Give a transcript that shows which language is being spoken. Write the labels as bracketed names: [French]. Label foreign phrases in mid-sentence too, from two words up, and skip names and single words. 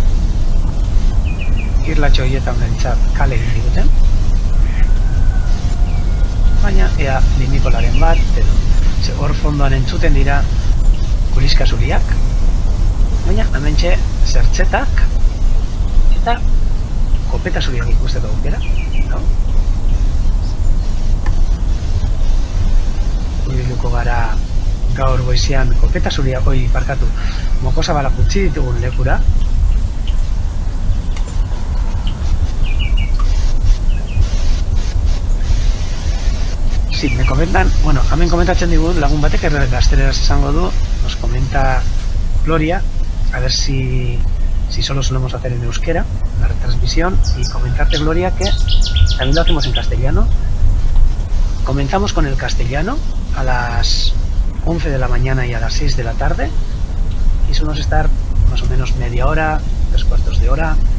[Basque] irlatxo hietan bentsat kale egin diguten, baina ea limikolaren bat, edo hor fondoan entzuten dira kuliska zuriak, baina hemen Hortxe, zertzetak eta kopeta zuriak ikusteko aukera, no? Urbiluko gara gaur goizian kopeta zuriak parkatu mokozabalak utzi ditugun lekura. [Spanish] Sí, me comentan, [Basque] bueno, hemen komentatzen digun lagun batek gazteleraz esango du, [Spanish] nos comenta Gloria, a ver si solo solemos hacer en euskera la retransmisión, y comentarte, Gloria, que también lo hacemos en castellano. Comenzamos con el castellano a las 11 de la mañana y a las 6 de la tarde, y solemos estar más o menos media hora, 3/4 de hora,